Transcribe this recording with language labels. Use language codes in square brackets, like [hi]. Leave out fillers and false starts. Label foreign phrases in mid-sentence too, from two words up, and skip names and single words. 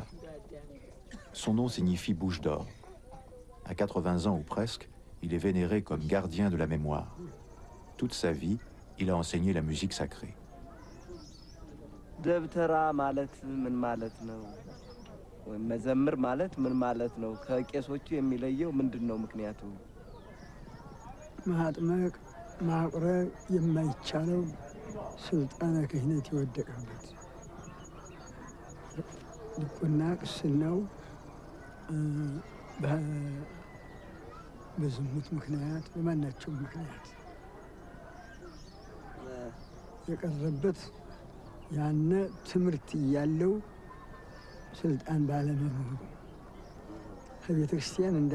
[fr] Son nom signifie bouche d'or. À 80 ans ou presque, il est vénéré comme gardien de la mémoire. Toute sa vie, il a enseigné la musique sacrée. [am] ደብተራ ማለት ምን ማለት ነው ወይ መዘምር ማለት ምን ማለት ነው ከቄሶቹ የሚለየው ምንድነው ምክንያቱ ማጥመቅ ማቅረብ የማይቻለው ስልጣነ ክህነት የወደቀበት ዲቁና ቅስናው በዝሙት ምክንያት በማናቸው ምክንያት የቀረበት ያነ ትምህርት ያለው ስልጣን ባለመኖሩ ከቤተ ክርስቲያን